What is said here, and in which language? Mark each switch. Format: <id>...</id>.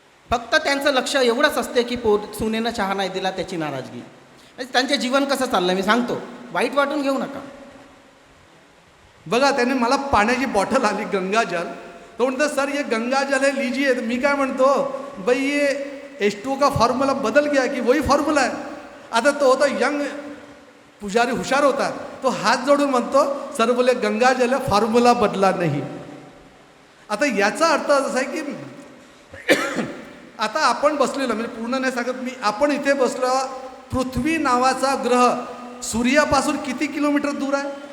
<mr>फक्त त्यांचं लक्ष एवढंच असते की सुनेनं चहा नाही दिला त्याची नाराजगी. त्यांचे जीवन कसं चाललं मी सांगतो, वाईट वाटून घेऊ नका. बघा, त्याने मला पाण्याची बॉटल आली गंगाजल, तो म्हणतो</mr> <hi>सर ये गंगाजल है लीजिए.</hi> <mr>मी काय म्हणतो,</mr> <hi>भाई ये H2O का फॉर्मूला बदल गया कि वही फॉर्मूला है.</hi> <mr>आता तो होता यंग पुजारी हुशार होता, तो हात जोडून म्हणतो सर बोले गंगा जल फॉर्म्युला बदला नाही. आता याचा अर्थ असा आहे की आता आपण बसलेलो, म्हणजे पूर्ण नाही सांगत मी, आपण इथे बसलो. पृथ्वी नावाचा ग्रह सूर्यापासून किती किलोमीटर दूर आहे?</mr>